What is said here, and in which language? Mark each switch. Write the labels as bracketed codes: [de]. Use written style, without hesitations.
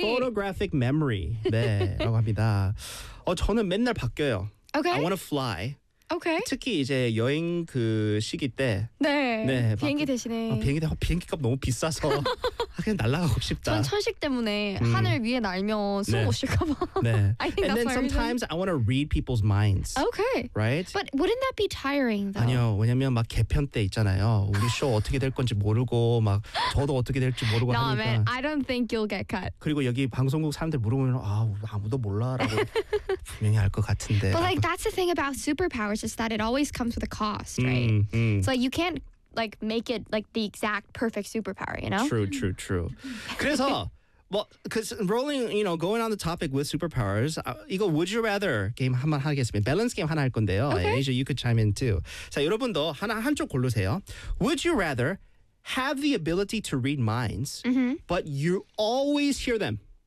[ko] Photographic memory. 네라고 합니다. 저는 맨날 바뀌어요. [en] Okay. I want to fly. Okay. [ko] 특히 이제 여행 그 시기 때. 네. 네 비행기 대신에. 비행기 값 너무 비싸서 그냥 날아가고 싶다. 전 천식 때문에 하늘 위에 날면 숨 못 쉴까 봐. 네. [en] I think And then sometimes I want to read people's minds. Okay. Right? But wouldn't that be tiring though? [ko] 아니요. 왜냐면 막 개편 때 있잖아요. 우리 쇼 어떻게 될 건지 모르고 막 저도 어떻게 될지 모르고 [en] no, [ko] 하니까. [en] No, man. I don't think you'll get cut. [ko] 그리고 여기 방송국 사람들 물어보면 아, 아무도 몰라라고 분명히 알 것 같은데. [en] But like that's the thing about superpowers is that it always comes with a cost, right? So like, you can't like make it like the exact perfect superpower, you know? True. [ko] 그래서 [en] well, cuz rolling, you know, going on the topic with superpowers, [ko] 이거 [en] would you rather [ko] 게임 한번 하겠습니다. 밸런스 게임 하나 할 건데요. [en] Okay. And Asia, you could chime in too. [ko] 자, 여러분도 하나 한쪽 고르세요. [en] Would you rather have the ability to read minds, but you always hear them?